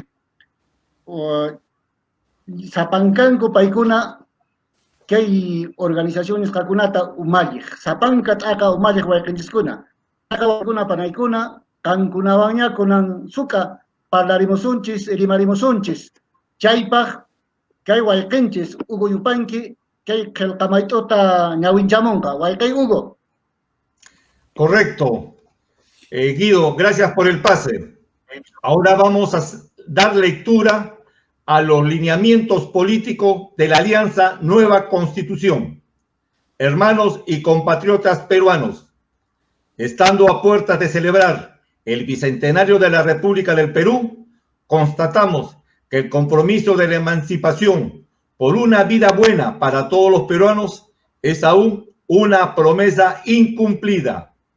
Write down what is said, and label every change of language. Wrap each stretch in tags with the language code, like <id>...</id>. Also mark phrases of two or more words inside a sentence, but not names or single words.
<qu>sapankanku paykuna kay organizaciones kakunata umalliq sapanka t'aqa umalliq wayqinchiskuna t'aqa panaykuna kankunawanña kunan suqa parlarimusunchis rimarimusunchis chaypaq kay wayqinchis Hugo Yupanqui kay qillqamayt'uta ñawinchamunqa wayqay Hugo.</qu> <es>Correcto. Guido, gracias por el pase. Ahora vamos a dar lectura a los lineamientos políticos de la Alianza Nueva Constitución. Hermanos y compatriotas peruanos, estando a puertas de celebrar el bicentenario de la República del Perú, constatamos que el compromiso de la emancipación por una vida buena para todos los peruanos es aún una promesa incumplida.</es>